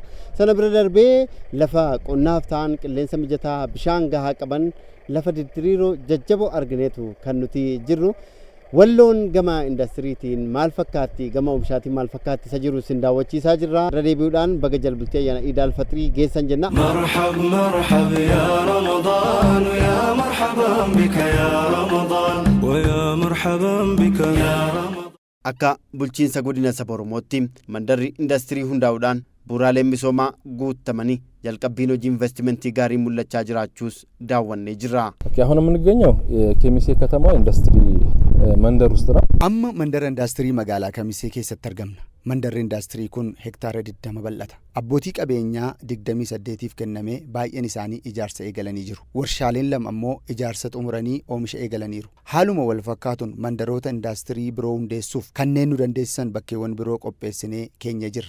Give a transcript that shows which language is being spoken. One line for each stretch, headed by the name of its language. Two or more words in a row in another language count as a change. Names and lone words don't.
Oromo: Sana bira darbee lafa qonnaaf ta'an qilleensa mijataa bishaan gahaa qaban lafa diriiroo jajjaboo argineetu kan nuti jirru. Walloon gama indaastiriitiin maal fakkaatti gama oomishaatiin maal fakkaatti isa jiru sin daawwachiisaa jirra. Irra deebi'uudhaan baga jalbultii ayyaana Iid al-Fixrii geessan jenna.
Arabic: مرحب يا رمضان يا مرحبا بك يا رمضان وا يا مرحبا بك يا رمضان.
Oromo: Akka bulchiinsa godina saba Oromootti mandarri indaastirii hundaa'uudhaan bu'uuraaleen misoomaa guutamanii jalqabbiin hojii investimentii gaarii mul'achaa jiraachuus daawwannee jirra.
Amharic: አሁን የምንገኘው የኬሚሴ ከተማ ኢንዱስትሪ መንደር ውስጥ ነው።
Oromo: amma mandara indaastirii magaalaa Kamisee keessatti argamna. Mandarri indaastirii kun hektaara 20 bal'ata. Abbootii qabeenyaa 28tiif kennamee baay'een isaanii ijaarsa eegalanii jiru. Warshaaleen lama ammoo ijaarsa xumuranii oomisha eegalaniiru. Haaluma wal fakkaatuun mandaroota indaastirii biroo hundeessuuf kanneen nu dandeessisan bakkeewwan biroo qopheessinee keenya jirra.